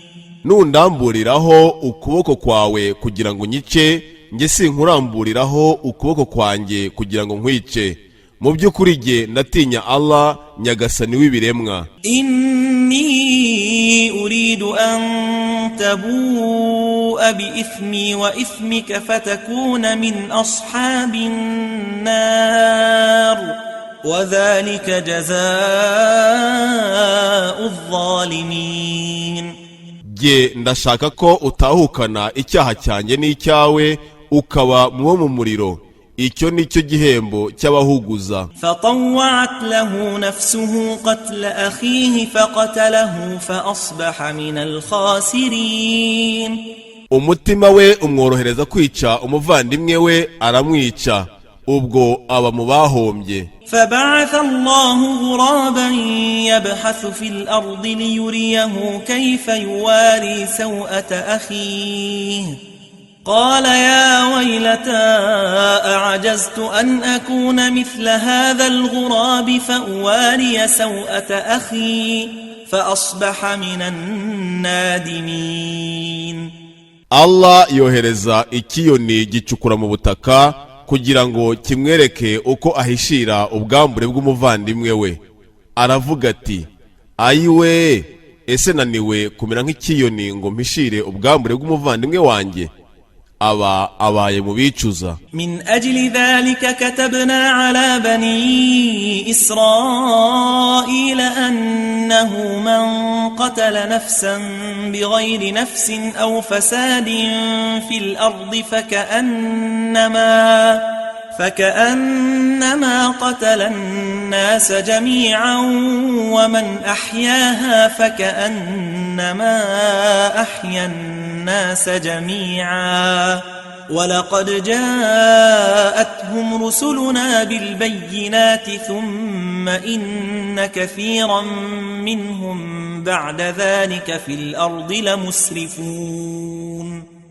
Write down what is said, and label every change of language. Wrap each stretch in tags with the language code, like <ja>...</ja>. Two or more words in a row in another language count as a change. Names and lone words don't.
<rw>nundamburiraho ukuboko kwawe kugira ngo nyice, nge sinkuramburiraho ukuboko kwanjye kugira ngo nkwice, mu by'ukuri jye ndatinya Allah nyagasani w'ibiremwa.</rw> <ar>إني أريد أن تبوء بإثمي وإثمك فتكون من أصحاب النار وذلك جزاء الظالمين.</ar> <rw>jye ndashaka ko utahukana icyaha cyanjye n'icyawe ukaba muwo mu muriro, icyo nicyo gihembo cy'abahuguza.</rw> <ar>فطوعت له نفسه قتل أخيه فقتله فأصبح من الخاسرين.</ar> <rw>umutima we umworohereza kwica umuvandimwe we, aramwica, ubwo aba mu bahombye.</rw> <ar>فبعث الله غرابا يبحث في الأرض ليريه كيف يواري سوءة أخيه قال يا ويلتى أعجزت أن أكون مثل هذا الغراب فأواري سوءة أخي فأصبح من النادمين.</ar> <rw>Allah yohereza ikiyoni gicukura mu butaka kugira ngo kimwereke uko ahishira ubwambure bw'umuvandimwe we. aravuga ati ayiwe, ese naniwe kumera nk'ikiyoni ngo mpishire ubwambure bw'umuvandimwe wanjye. aba abaye mu bicuza.</rw> <ar>من أجل ذلك كتبنا على بني إسرائيل أنه من قتل نفسا بغير نفس أو فساد في الأرض فكأنما قتل الناس جميعا ومن أحياها فكأنما أحيا الناس جميعا ولقد جاءتهم رسلنا بالبينات ثم إن كثيرا منهم بعد ذلك في الأرض لمسرفون.</ar>